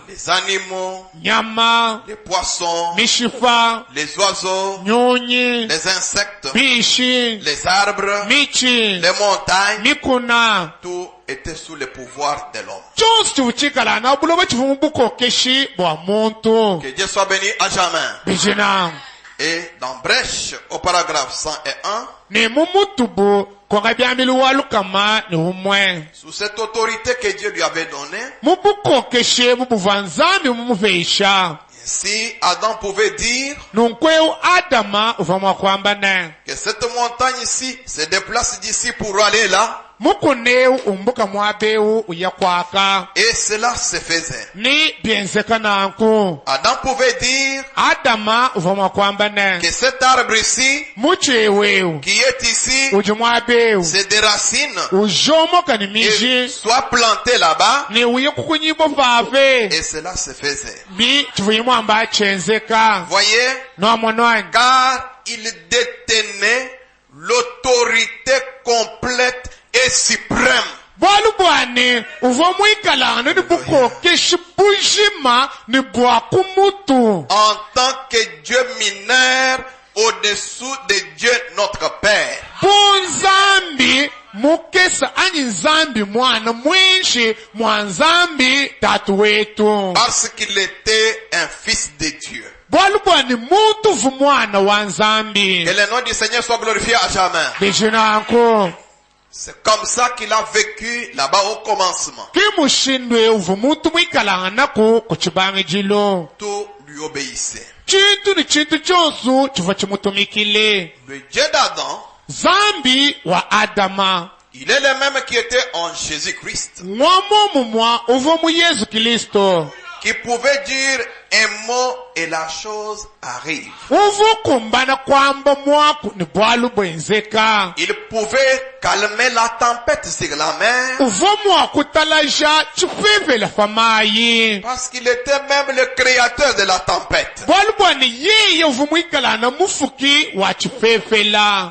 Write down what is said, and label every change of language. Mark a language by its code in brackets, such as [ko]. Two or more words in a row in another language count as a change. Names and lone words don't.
[fr] Les animaux, [lu] Nyama, [fr] les poissons, [lu] mishifa, [fr] les oiseaux, [lu] nyonyi, [fr] les insectes, [lu] bishi, [fr] les arbres, [lu] michi, [fr] les montagnes. [lu] mikuna. [fr] Tout était sous le pouvoir de l'homme. [lu] Chonsu chivuchikala na buloba chivomu bukokeshi bwa muntu. [fr] Que Dieu soit béni à jamais. [lu] Bijina. [fr] Et dans Brèche, au paragraphe 101, [lu] Ni mumutubu kwa byamili walukama ni umwe. [fr] sous cette autorité que Dieu lui avait donnée, [lu] Mubukokeshe mubuvanzambi mumuvesha. [fr] ainsi Adam pouvait dire [lu] Nunkweu Adama uvamwa kwamba ne. [fr] que cette montagne ici se déplace d'ici pour aller là, [lu] Mukuneu umbuka mwabeu uyakwaka. [fr] et cela se faisait. [lu] Ni bienzeka nanku. [fr] Adam pouvait dire [lu] Adama uvamwa kwamba ne. [fr] que cet arbre ici, [lu] Mucheweu. [fr] qui est ici, [lu] Ujumwabeu. [fr] se déracine [lu] Ujomoka ni [fr] et [lu] miji. [fr] soit planté là-bas, [lu] Ni uye kukunyibo fave. [fr] et cela se faisait. [lu] Bi chivuyimo amba chenzeka. [fr] Voyez, [lu] No monwani. [fr] car il détenait l'autorité complète et suprême. [lu] Bwalubwani uvomwikalana ni bukokeshi bujima ni bwakumutu. [fr] En tant que Dieu mineur au-dessous de Dieu notre Père. [lu] Bunzambi mukesa anyi nzambi mwana mwenshi mwanzambi tatu wetu. [fr] Parce qu'il était un fils de Dieu. [lu] Bwalubwani muntu vumwana wa nzambi. [fr] Que le nom du Seigneur soit glorifié à jamais. [lu] Bijinanko. [fr] C'est comme ça qu'il a vécu là-bas au commencement. [lu] Kimushindwe uvumuntu mwikalana ku kuchibangi jilo. [fr] Tout lui obéissait. [lu] Chintu ni chintu chonsu chiva chimutumikile. [fr] Le Dieu d'Adam, [lu] Zambi wa Adama. [fr] il est le même qui était en Jésus-Christ. [lu] Mwamo mumwa uvomu Yesu Kristo. [fr] Qui pouvait dire un mot et la chose arrive. [lu] Uvukumbana kwamba mwaku ni bwalu bwenzeka. [fr] Il pouvait calmer la tempête sur la mer. [lu] Uvomu akutalaja chifefe la famayi. [fr] Parce qu'il était même le créateur de la tempête. [lu] Bwalu bwani yeye uvomu ikalana mufuki wa chifefe la.